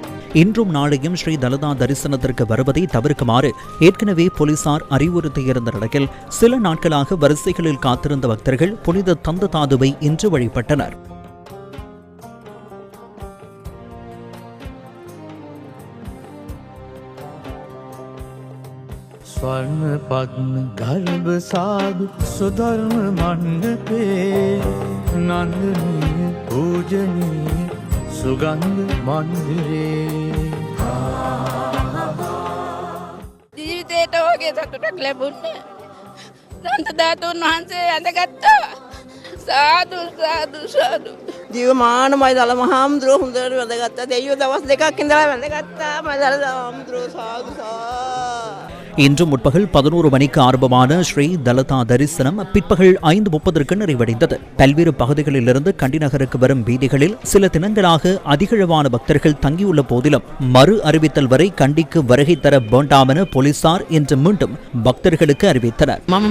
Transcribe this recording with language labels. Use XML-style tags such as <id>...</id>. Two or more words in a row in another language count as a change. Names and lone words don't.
<ta>இன்றும் நாளையும் ஸ்ரீ தலதா தரிசனத்திற்கு வருவதை தவிர்க்குமாறு ஏற்கனவே போலீசார் அறிவுறுத்தியிருந்த நிலையில் சில நாட்களாக வரிசைகளில் காத்திருந்த பக்தர்கள் புனித தந்த தாதுவை இன்று வழிபட்டனர்.</ta> <pi>स्वर्ण पद्म गर्भ साधु सुधर्म मंडपे नंदनीय पूजनीय सुगंध मंदिरे</pi> <si>ජීවිතේට වගේ සතුටක් ලැබුණේ සන්ත ධාතුන් වහන්සේ ඇඳගත්තා. සාදු සාදු සාදු. ජීවමානමයි දල මහාමුදුරුවෝ හොඳට වැඳගත්තා. දෙයියෝ දවස් දෙකක් ඉඳලා වැඳගත්තා. මයි දල මහාමුදුරුවෝ සාදු සාදු.</si> <ta>இன்று முற்பகல் 11 மணிக்கு ஆரம்பமான ஸ்ரீ தலதா தரிசனம் பிற்பகல் 5:30 நிறைவடைந்தது. பல்வேறு பகுதிகளிலிருந்து கண்டி நகருக்கு வரும் வீதிகளில் சில தினங்களாக அதிகளவான பக்தர்கள் தங்கியுள்ள போதிலும் மறு அறிவித்தல் வரை கண்டிக்கு வருகை தர வேண்டாம் என போலீசார் இன்று மீண்டும் பக்தர்களுக்கு அறிவித்தனர்.</ta>